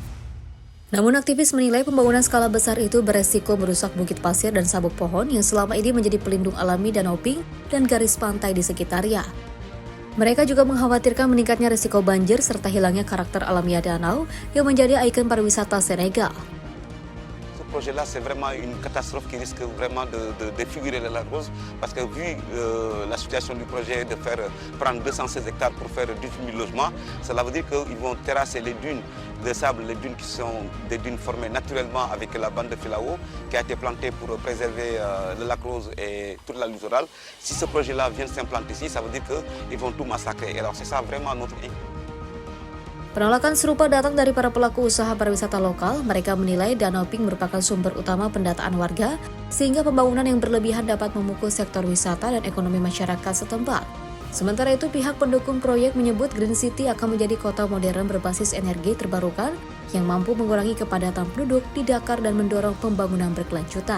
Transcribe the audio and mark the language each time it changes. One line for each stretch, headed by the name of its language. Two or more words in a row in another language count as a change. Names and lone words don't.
Indonesian: Namun aktivis menilai pembangunan skala besar itu beresiko merusak bukit pasir dan sabuk pohon yang selama ini menjadi pelindung alami Danau Pink dan garis pantai di sekitarnya. Mereka juga mengkhawatirkan meningkatnya risiko banjir serta hilangnya karakter alamiah danau yang menjadi ikon pariwisata Senegal.
French: Projet-là, c'est vraiment une catastrophe qui risque vraiment de défigurer le lac Rose parce que vu la situation du projet de prendre 216 hectares pour faire 18 000 logements, cela veut dire qu'ils vont terrasser les dunes de sable, les dunes qui sont des dunes formées naturellement avec la bande de filao qui a été plantée pour préserver le lac Rose et toute la littorale. Si ce projet-là vient s'implanter ici, ça veut dire qu'ils vont tout massacrer. Et alors c'est ça vraiment notre
Indonesian: Penolakan serupa datang dari para pelaku usaha pariwisata lokal. Mereka menilai Danau Pink merupakan sumber utama pendataan warga, sehingga pembangunan yang berlebihan dapat memukul sektor wisata dan ekonomi masyarakat setempat. Sementara itu, pihak pendukung proyek menyebut Green City akan menjadi kota modern berbasis energi terbarukan yang mampu mengurangi kepadatan penduduk di Dakar dan mendorong pembangunan berkelanjutan.